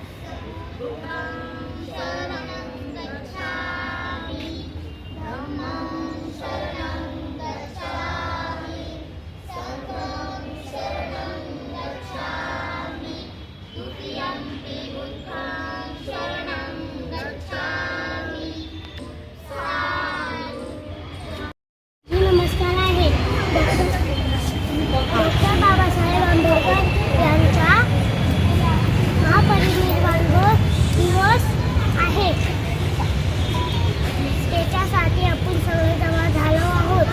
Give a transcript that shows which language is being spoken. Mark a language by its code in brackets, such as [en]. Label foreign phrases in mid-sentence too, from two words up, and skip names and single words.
[pi] बुद्धं शरणं गच्छामि धम्मं शरणं गच्छामि संघं शरणं गच्छामि द्वितीयंपि बुद्धं शरणं गच्छामि साधु। [mr] नमस्कार आहे डॉक्टर बाबासाहेब आंबेडकर यांचा महापरिनिर्वाण दिवस आहे. त्याच्यासाठी आपण सगळे जमा झालो आहोत.